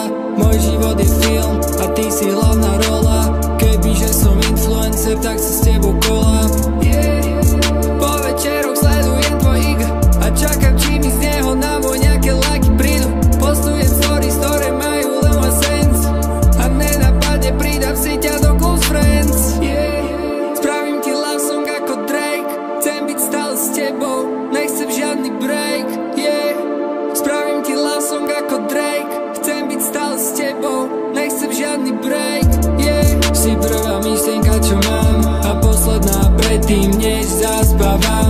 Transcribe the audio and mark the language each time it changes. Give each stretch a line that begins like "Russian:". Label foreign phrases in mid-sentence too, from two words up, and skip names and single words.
Slovak: Môj život je film a ty si hlavná rola. Kebyže som influencer, tak sa s tebou kolám. Po večeroch sledujem tvoj IG a čakám, či mi z neho na môj nejaké lajky prídu. Postujem stories, ktoré majú len
English: one sense
Slovak: a nenapadne pridám si ťa do
English: close friends.
Slovak: Spravím ti
English: love song
Slovak: ako Drake, chcem byť stále s tebou, nechcem žiadny break. Spravím ti
English: love song
Slovak: ako Drake, chcem byť stále s tebou, nechcem žiadny break. Si prvá myšlienka, čo mám a posledná predtým, než zaspávam.